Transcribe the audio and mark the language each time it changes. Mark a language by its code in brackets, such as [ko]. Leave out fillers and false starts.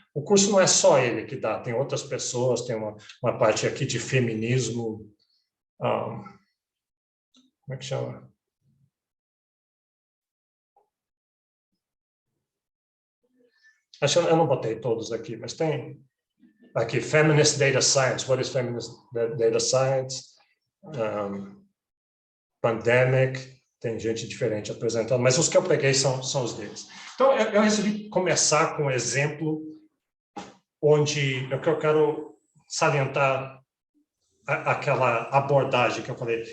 [pt] O curso não é só ele que dá, tem outras pessoas, tem uma parte aqui de feminismo. Como é que chama? Acho que eu não botei todos aqui, mas tem aqui, Feminist Data Science. [en] What is Feminist Data Science? [pt] Pandemic, tem gente diferente apresentando, mas os que eu peguei são os deles. Então, eu resolvi começar com um exemplo onde eu quero salientar aquela abordagem que eu falei.